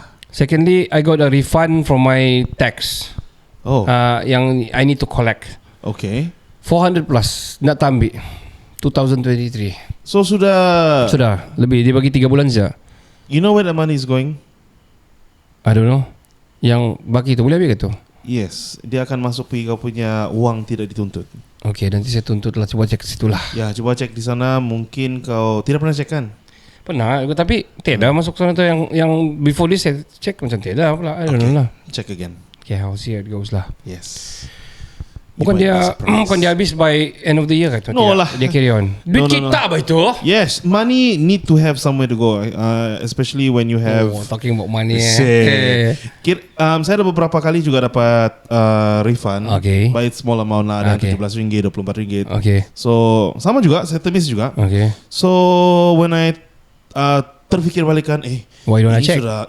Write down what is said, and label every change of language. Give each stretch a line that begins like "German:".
English: Secondly I got a refund from my tax.
Malay: Yang
English: I need to collect. Okay.
Malay: 400 plus nak ambil 2023. So sudah lebih. Dia bagi 3 bulan saja.
English: You know where the money is going? I don't know.
Malay: Yang bagi tu boleh ambil ke tu? Yes, dia akan masuk pergi kau punya uang tidak dituntut. Okay, nanti saya tuntut lah. Coba cek ke situ lah. Ya, coba cek di sana. Mungkin kau tidak pernah cek kan? Pernah, tapi tidak masuk sana tu yang
English: before this
Malay: saya cek macam tidak pula.
English: I don't know lah. Check again. Okay, I'll see how it goes lah. Yes.
Malay: Bukan dia habis
English: by end of the year
Malay: kan?
English: No lah.
Malay: Dia
English: carry on.
Malay: Duit kita apa itu?
English: Yes, money need to have somewhere to go, especially when you have. Talking about money.
Malay: Saya ada beberapa kali juga dapat refund.
English: Okay. By small amount lah,
Malay: ada RM17, RM24.
English: Okay.
Malay: So sama juga, saya termis juga.
English: Okay. So when I
Malay: terfikir balikan,
English: why don't I check?